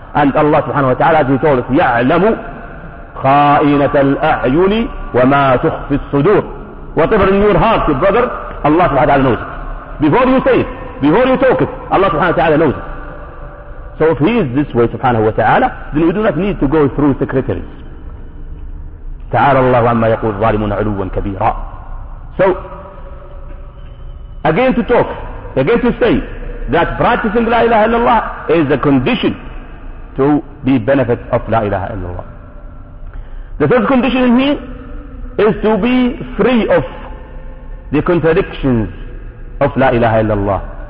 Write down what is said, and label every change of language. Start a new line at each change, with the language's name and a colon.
English: And Allah subhanahu wa ta'ala, as he told us,
Arabic: يَعْلَمُ خَائِنَةَ الْأَعْيُنِ وَمَا تُخْفِي الصُّدُورِ.
English: Whatever in your heart, your brother, Allah subhanahu wa ta'ala knows it. Before you say it, before you talk it, Allah subhanahu wa ta'ala knows it. So if he is this way subhanahu wa ta'ala, then we do not need to go through secretaries.
Arabic: تعالى الله عما يقول الظالمون علوا كبيرا.
English: So again to talk, again to say that practicing La ilaha illallah is a condition to be benefit of La ilaha illallah. The third condition in here is to be free of the contradictions of La ilaha illallah.